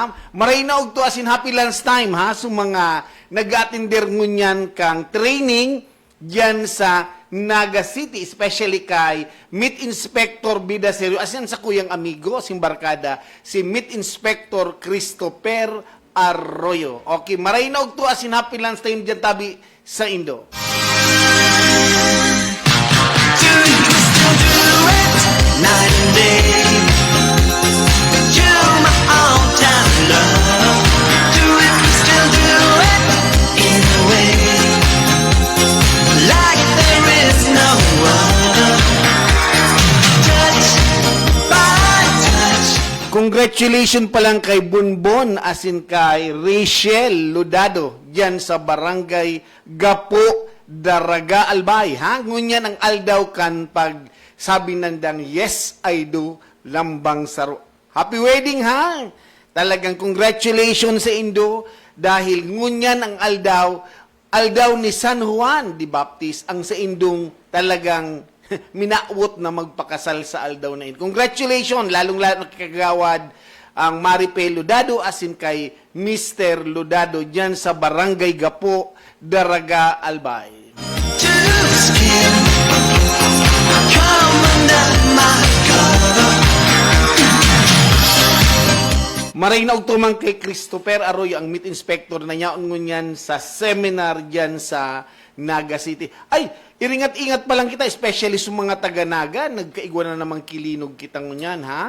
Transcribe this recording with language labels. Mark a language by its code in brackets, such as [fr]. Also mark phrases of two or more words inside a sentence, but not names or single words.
[bik] Marinog to asin [en] happy lunchtime, [bik] ha? Sa mga nag-attender ngunyan kang training dyan sa Naga City, especially kay Meat Inspector Bida Serio, asin sa kuyang amigo, asin barkada, si Meat Inspector Christopher Arroyo. Okay, marinog to asin [en] happy lunchtime [bik] dyan tabi sa Indo. [en] Do it, we still do it, night and day. You're my all-time love. Do it, we still do it, in a way. Like there is no other. Touch by touch. [bik] Congratulations pa lang kay Bonbon asin kay Rachel Ludado dyan sa Barangay Gapo, Daraga, Albay. Ha? Ngunyan ang aldaw kan pag sabi nandang [en] yes, I do, [bik] lambang saro. [en] Happy wedding, ha? [bik] Talagang congratulations sa Indo dahil ngunyan ang aldaw ni San Juan de Baptist ang sa Indong talagang minawot na magpakasal sa aldaw na ito. Congratulations, lalong-lalo nakagawad ang Maripel Ludado asin kay Mr. Ludado dyan sa Barangay Gapo, Daraga, Albay. [en] To the skin. Come under my cover. [bik] Marinaog tumang kay Christopher Arroyo, ang Meat Inspector na yaon ngunyan sa seminar dyan sa Naga City. Ay, iringat-ingat pa lang kita, especially sa mga taga-Naga, nagkaigwa na namang kilinog kitang ngunyan, ha?